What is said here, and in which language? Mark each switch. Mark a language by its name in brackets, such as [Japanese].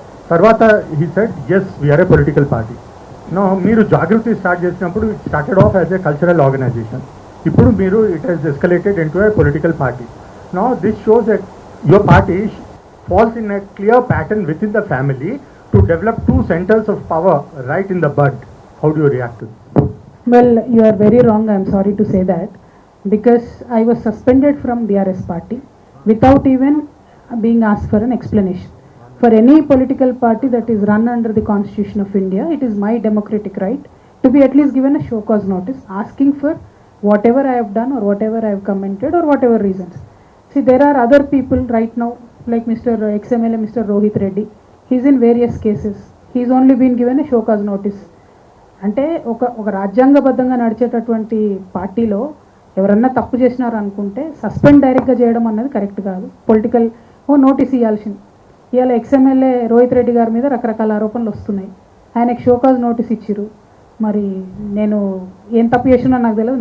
[Telugu] తర్వాత [English] He said yes we're a political party. No [Telugu] మీరు జాగృతి start చేసినప్పుడు [English] It started off as a cultural organisation. [Telugu] ఇప్పుడు మీరు [English] It has escalated into a political party. No this shows your party falls in a clear pattern within the family to develop two centres of power right in the bud. How do you react to this? Well, you are very wrong. I am sorry to say that because I was suspended from BRS party without even being asked for an explanation. For any political party that is run under the Constitution of India, it is my democratic right to be at least given a show cause notice asking for whatever I have done or whatever I have commented or whatever reasons. See, there are other people right now like Mr. XMLA, Mr. Rohit Reddy. He is in various cases. He is only been given a show cause notice. [Telugu] అంటే ఒక రాజ్యాంగబద్ధంగా నడిచేటటువంటి పార్టీలో ఎవరన్నా తప్పు చేసినారు అనుకుంటే suspend డైరెక్ట్గా చేయడం అన్నది కరెక్ట్ కాదు. పొలిటికల్ నోటీస్ ఇవ్వాల్సింది. ఇవాళ ఎక్స్ఎమ్మెల్యే రోహిత్ రెడ్డి గారి మీద రకరకాల ఆరోపణలు వస్తున్నాయి. ఆయనకు షోకాజ్ నోటీస్ ఇచ్చిరు. మరి నేను ఏం తప్పు చేసినా నాకు తెలియదు.